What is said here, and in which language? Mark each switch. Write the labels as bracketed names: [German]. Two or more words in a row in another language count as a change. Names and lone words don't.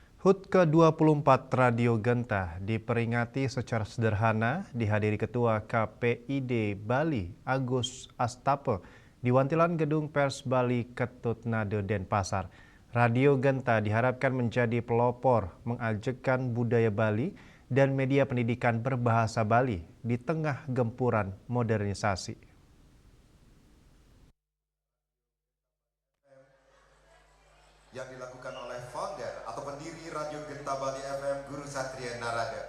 [Indonesian] HUT ke-24 Radio Genta diperingati secara sederhana dihadiri Ketua KPID Bali Agus Astape di Wantilan Gedung Pers Bali Ketut Nade Denpasar. Radio Genta diharapkan menjadi pelopor mengajakkan budaya Bali dan media pendidikan berbahasa Bali di tengah gempuran modernisasi. Yang dilakukan oleh founder atau pendiri Radio Genta Bali FM, Guru Satria Narada.